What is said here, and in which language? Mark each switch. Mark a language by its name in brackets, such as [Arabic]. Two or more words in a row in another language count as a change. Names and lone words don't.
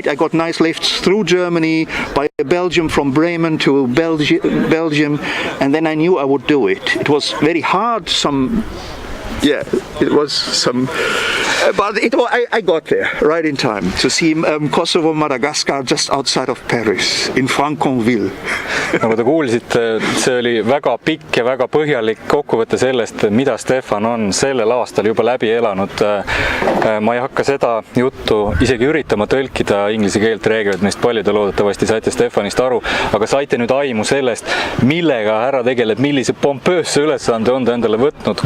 [English] I got nice lifts through Germany, by Belgium, from Bremen to Belgium, and then I knew I would do it. It was very hard. It was some, but I got there right in time to see Kosovo, Madagascar just outside of Paris in Franconville. [Estonian] Nagu te kuulsite, see oli väga pikk ja väga põhjalik kokkuvõte sellest, mida Stefan on sellel aastal juba läbi elanud. Ma ei hakka seda juttu isegi üritama tõlkida, inglise keelt räägivad meist paljud ja loodetavasti saite Stefanist aru, aga saite nüüd aimu sellest, millega härra tegeleb, millise pompöösse ülesande on ta endale võtnud.